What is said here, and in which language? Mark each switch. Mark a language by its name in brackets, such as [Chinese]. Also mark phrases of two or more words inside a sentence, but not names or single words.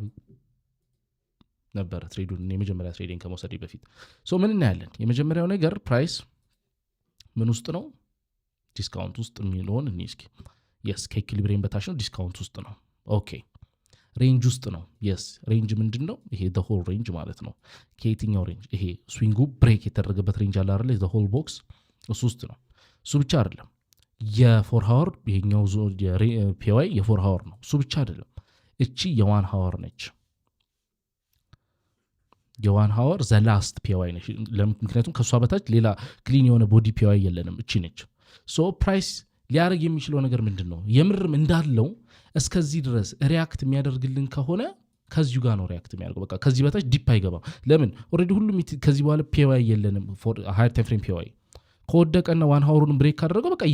[Amharic] ነበር ትሬዱን የመጀመሪያ ትሬዲንግ ከመውሰድ በፊት ምን እናያለን የመጀመሪያው ነገር ፕራይስ ምን ውስጥ ነው ዲስካውንት ውስጥ የሚሆን እስኪ yes ከኢኩሊብሪየም በታች ነው ዲስካውንት ውስጥ ነው ኦኬ ሬንጅ ውስጥ ነው yes ሬንጅ ምንድነው ይሄ [English] the whole range [Amharic] ማለት ነው ከየትኛው ሬንጅ ይሄ ስዊንጉ ብሬክ የተደረገበት ሬንጅ አለ አይደል [English] the whole box [Amharic] እሱ ውስጥ ነው እሱ ብቻ አይደለም የ4 ሃወር ይሄኛው PY የ4 ሃወር ነው እሱ ብቻ አይደለም እቺ የ1 ሃወር ነች የ1 ሃወር [English] the last PY [Amharic] ነች ምክንያቱም ከሷ በታች ሌላ ክሊን የሆነ ቦዲ PY የለንም እቺ ነች ፕራይስ ሊያደርግ የሚችለው ነገር ምንድነው የምርም እንዳለው እስከዚህ ድረስ ሪአክት የሚያደርግልን ከሆነ ከዚሁ ጋር ነው ሪአክት የሚያደርገው በቃ ከዚህ በታች ዲፕ አይገባም ለምን ኦሬዲ ሁሉም ከዚህ በኋላ PY የለንም [English] higher time frame [Amharic] PY ከወደቀና 1 ሃወሩን ብሬክ ካደረገው በቃ